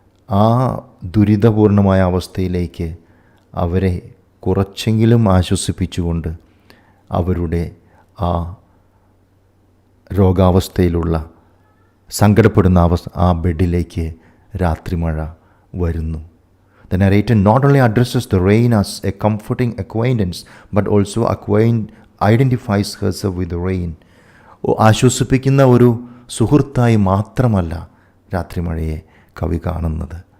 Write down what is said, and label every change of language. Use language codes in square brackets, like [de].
[ml] ആ ദുരിതപൂർണമായ അവസ്ഥയിലേക്ക് അവരെ കുറച്ചെങ്കിലും ആശ്വസിപ്പിച്ചുകൊണ്ട് അവരുടെ ആ രോഗാവസ്ഥയിലുള്ള, സങ്കടപ്പെടുന്ന ആ ബെഡിലേക്ക് രാത്രിമഴ വരുന്നു. [en] The narrator not only addresses the rain as a comforting acquaintance, but also identifies herself with the rain. [ml] ആശ്വസിപ്പിക്കുന്ന ഒരു സുഹൃത്തായി മാത്രമല്ല രാത്രിമഴയെ കവി കാണുന്നത്.